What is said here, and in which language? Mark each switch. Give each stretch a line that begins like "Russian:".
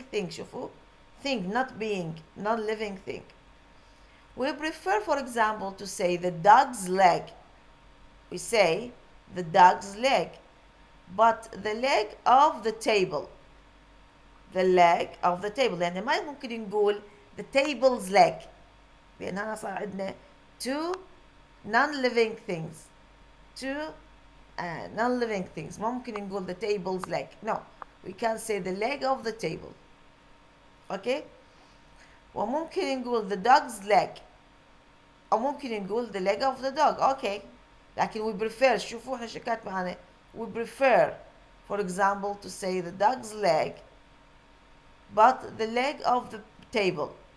Arabic: شوفوا,
English: thing, not being, non-living thing. We prefer, for example, to say the dog's leg. We say the dog's leg, but the leg of the table.
Arabic: يعني ما ممكن نقول
English: the table's leg
Arabic: لأن هنا صار عندنا
English: two non-living things.
Arabic: ما ممكن نقول
English: the table's leg. No, we can say the leg of the table. Okay,
Arabic: وممكن نقول
English: the dog's leg
Arabic: أو ممكن نقول
English: the leg of the dog. Okay, لكن we prefer,
Arabic: شوفوا احنا شكات معنا
English: we prefer, for example, to say the dog's leg, but the leg of the table.